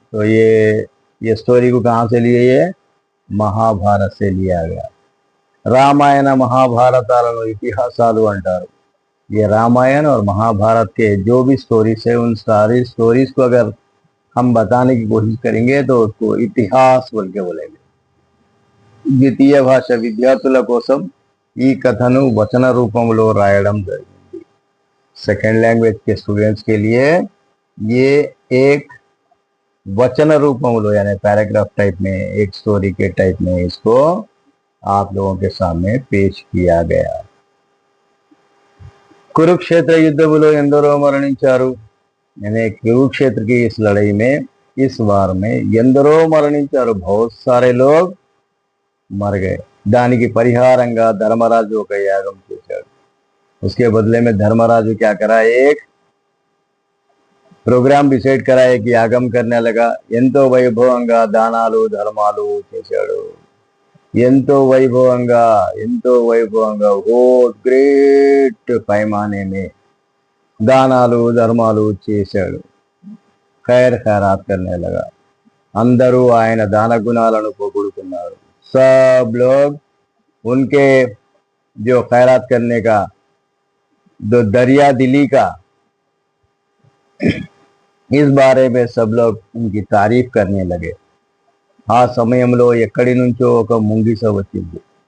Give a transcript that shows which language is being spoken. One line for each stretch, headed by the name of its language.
Hindi: तो ये स्टोरी को कहाँ से लिए, ये महाभारत से लिया गया।
Telugu: రామాయణ మహాభారతాలను ఇతిహాసాలు అంటారు।
Hindi: ये रामायण और महाभारत के जो भी स्टोरीज है, उन सारी स्टोरीज को अगर हम बताने की कोशिश करेंगे तो उसको इतिहास बोल के बोलेंगे।
Telugu: ద్వితీయ భాష విద్యార్థుల కోసం ఈ కథను వచన రూపంలో రాయడం జరిగింది।
Hindi: सेकेंड लैंग्वेज के स्टूडेंट्स के लिए ये एक वचन रूप में बोलो, यानी पैराग्राफ टाइप में, एक स्टोरी के टाइप में इसको आप लोगों के सामने पेश किया गया। कुरुक्षेत्र युद्ध बोलो
Telugu: ఎందరో మరణించారు,
Hindi: यानी कुरुक्षेत्र की इस लड़ाई में, इस वार में ఎందరో మరణించారు, बहुत सारे लोग मर गए।
Telugu: దానికి పరిహారంగా ధర్మరాజు ఒక యాగం చేశాడు।
Hindi: उसके बदले में धर्मराजु क्या करा, एक प्रोग्राम डिसाइड करा, एक यागम करने लगा।
Telugu: ఎంతో వైభవంగా దానాలు ధర్మాలు చేశాడు। ఎంతో వైభవంగా
Hindi: वो ग्रेट पैमाने में दानालू धर्मालू
Telugu: చేశాడు।
Hindi: ఖైర్ ఖైరాత్ करने लगा।
Telugu: అందరూ ఆయన దాన గుణాలను పొగుడుతున్నారు।
Hindi: सब लोग उनके जो खैरात करने का, जो दरिया दिली का, इस बारे में सब लोग उनकी तारीफ करने लगे।
Telugu: ఆ సమయంలో ఎక్కడి నుంచో ఒక ముంగిస వచ్చింది।